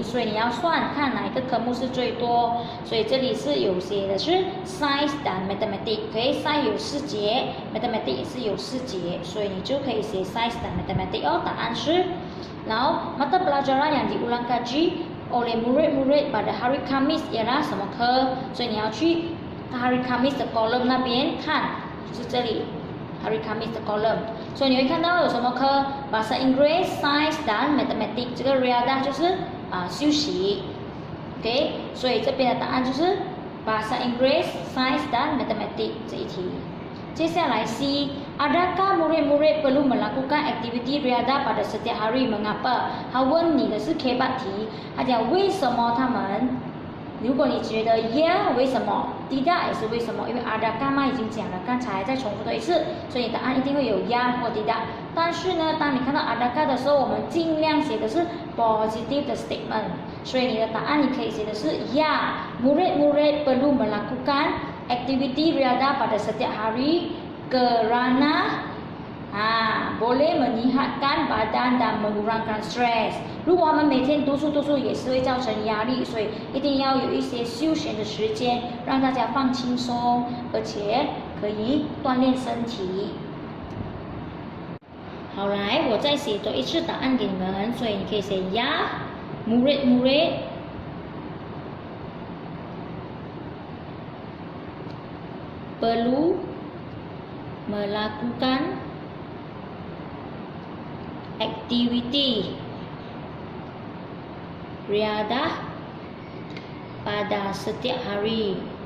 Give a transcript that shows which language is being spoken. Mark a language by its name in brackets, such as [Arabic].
[Chinese] 所以你要算看哪一个科目是最多。所以这里是有写的是 [Malay] science dan mathematics， [Chinese] 可以 science 有4节 ，mathematics 也是有4节，所以你就可以写 science dan mathematics 哦。答案是，然后 [Malay] mata pelajaran yang diulang kaji oleh murid-murid pada hari Khamis ialah 什么科？ [Chinese] 所以你要去 hari Khamis 的 column 那边看，就是这里 hari Khamis 的 column。所以你会看到有什么科？ [Malay] bahasa Inggris, Sains dan Matematik。 [Chinese] 这个 Riadah 就是休息。 OK， 所以这边的答案就是 [Malay] bahasa Inggris, Sains dan Matematik [Chinese] 这一题。 [Malay] 接下来 C, adakah murid-murid perlu melakukan aktiviti riadah pada setiap hari? Mengapa? [Chinese] 他问你的是 K8 题，他讲为什么他们？如果你觉得 yeah 为什么 tidak 也是为什么，因为 adakah 嘛已经讲了，刚才再重复多一次，所以答案一定会有 yeah 或 tidak。但是呢，当你看到 adakah 的时候，我们尽量写的是 positive 的 statement， 所以你的答案你可以写的是 [Malay] yeah murid-murid perlu melakukan aktiviti riadah pada setiap hari kerana boleh menyihatkan badan dan mengurangkan stres。 [Chinese] 如果他们每天读书也是会造成压力，所以一定要有一些休闲的时间，让大家放轻松，而且可以锻炼身体。好，来，我再写多一次答案给你们，所以你可以写呀 [Malay] murid-murid perlu melakukan aktiviti riadah pada setiap hari。